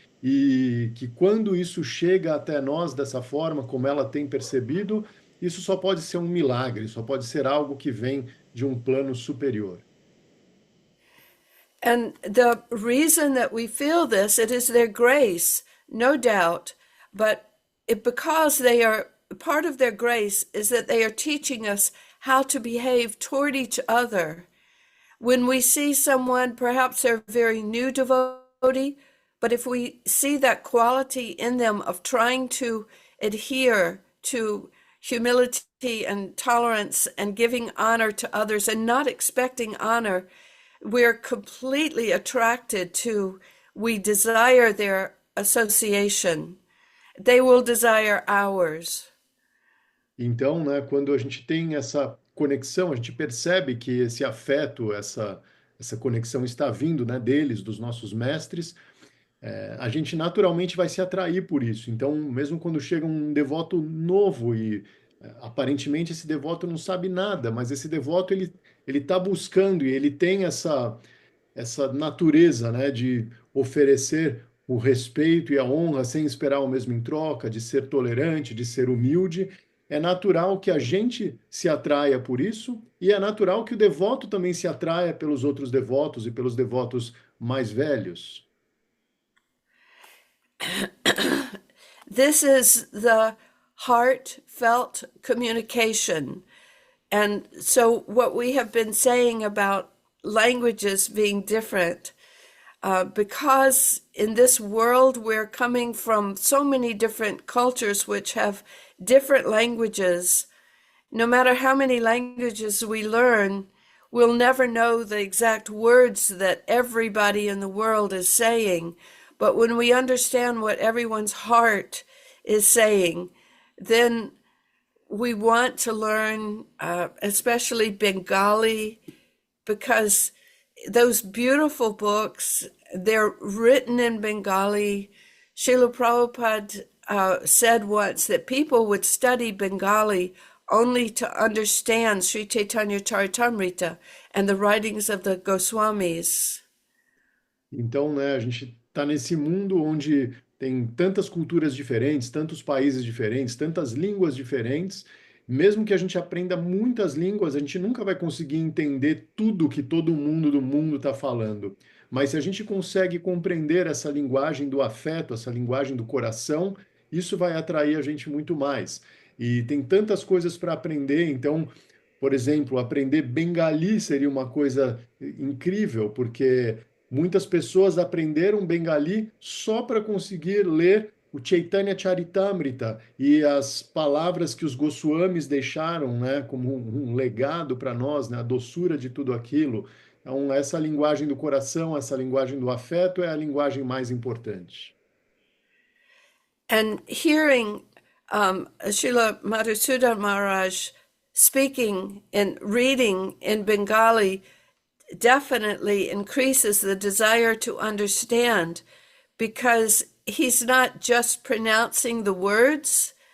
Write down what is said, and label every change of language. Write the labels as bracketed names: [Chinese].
[Portuguese] e que quando isso chega até nós dessa forma, como ela tem percebido, isso só pode ser um milagre, só pode ser algo que vem de um plano superior. [English] And the reason that we feel this, it is their grace, no doubt, but because they are, part of their grace is that they are teaching us how to behave toward each other. When we see someone, perhaps they're a very new devotee, but if we see that quality in them of trying to adhere to humility and tolerance and giving honor to others and not expecting honor, we're completely attracted to, we desire their association. They will desire ours. [Portuguese] Então, né, quando a gente tem essa conexão, a gente percebe que esse afeto, essa conexão está vindo, né, deles, dos nossos mestres, a gente naturalmente vai se atrair por isso. Então, mesmo quando chega um devoto novo e aparentemente esse devoto não sabe nada, mas esse devoto ele está buscando e ele tem essa natureza, né, de oferecer o respeito e a honra sem esperar o mesmo em troca, de ser tolerante, de ser humilde. É natural que a gente se atraia por isso e é natural que o devoto também se atraia pelos outros devotos e pelos devotos mais velhos. [English] This is the heartfelt communication. And so what we have been saying about languages being different, because in this world we're coming from so many different cultures which have different languages. No matter how many languages we learn, we'll never know the exact words that everybody in the world is saying. But when we understand what everyone's heart is saying, then we want to learn, especially Bengali, because those beautiful books, they're written in Bengali. Srila Prabhupada said once that people would study Bengali only to understand Sri Chaitanya Charitamrita and the writings of the Goswamis. [Portuguese] Então, né, a gente está nesse mundo onde tem tantas culturas diferentes, tantos países diferentes, tantas línguas diferentes. Mesmo que a gente aprenda muitas línguas, a gente nunca vai conseguir entender tudo que todo mundo do mundo está falando. Mas se a gente consegue compreender essa linguagem do afeto, essa linguagem do coração, isso vai atrair a gente muito mais. E tem tantas coisas para aprender, então, por exemplo, aprender bengali seria uma coisa incrível, porque muitas pessoas aprenderam bengali só para conseguir ler o Chaitanya Charitamrita e as palavras que os Goswamis deixaram, né, como um legado para nós, né, a doçura de tudo aquilo. Então, essa linguagem do coração, essa linguagem do afeto é a linguagem mais importante. [English] And hearing Srila Madhusudan Maharaj speaking and reading in Bengali definitely increases the desire to understand, because he's not just pronouncing the words